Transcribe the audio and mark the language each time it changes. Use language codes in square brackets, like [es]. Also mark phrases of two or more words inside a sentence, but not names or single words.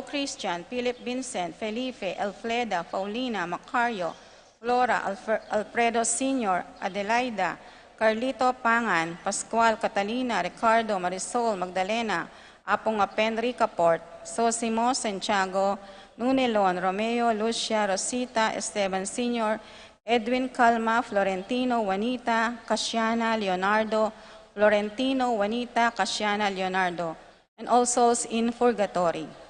[en] Christian, Philip Vincent, Felipe, Elfleda, Paulina, Macario, Flora, Alfredo Sr., Adelaida, Carlito Pangan, Pascual, Catalina, Ricardo, Marisol, Magdalena, Apong Apenri Caport, Sosimo, Santiago, Nunelon, Romeo, Lucia, Rosita, Esteban Sr., Edwin Calma, Florentino, Juanita, Casiana, Leonardo, Florentino, Juanita, Casiana, Leonardo, and all souls in purgatory.